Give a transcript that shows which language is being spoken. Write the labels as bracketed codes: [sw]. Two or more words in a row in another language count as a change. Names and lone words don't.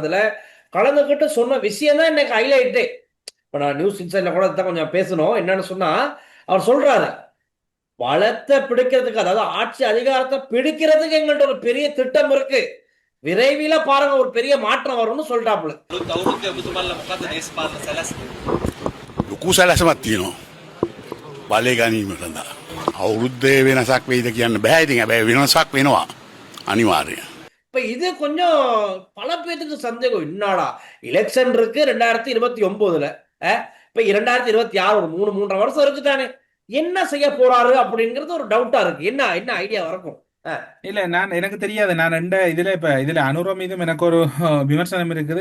[ta] அதுல கலந்துக்கிட்டு சொன்ன விஷயம் தான் இன்னைக்கு ஹைலைட்டு. இப்ப நான் நியூஸ் இன்சைட்ல கூட கொஞ்சம் பேசணும். என்னன்னு சொன்னா, அவர் சொல்றாரு வளத்தை பிடிக்கிறதுக்கு, அதாவது ஆட்சி அதிகாரத்தை பிடிக்கிறதுக்கு எங்கள்ட்ட ஒரு பெரிய திட்டம் இருக்கு. விரைவில பாருங்க ஒரு பெரிய மாற்றம் வரும்னு சொல்லிட்டாப்புல. [si] ලොකු සැලැසමක් තියෙනවා බලය ගැනීමට. අවුරුද්දේ වෙනසක් වෙයිද කියන්න බෑ. ඉතින් හැබැයි වෙනසක් වෙනවා අනිවාර්යයෙන්. [ta] இப்ப இது கொஞ்சம் பல பேருக்கு சந்தேகம். என்னடா எலெக்ஷன் இருக்கு 2029ல, இப்ப 2026 ஒரு 3.5 வருஷம் இருக்குதானே, என்ன செய்ய போறாரு அப்படிங்கிறது ஒரு டவுட்டா இருக்கு. என்ன ஐடியா இருக்கும்? இல்ல, எனக்கு தெரியாது. நான் இதுல அனுரா மீதும் எனக்கு ஒரு விமர்சனம் இருக்குது.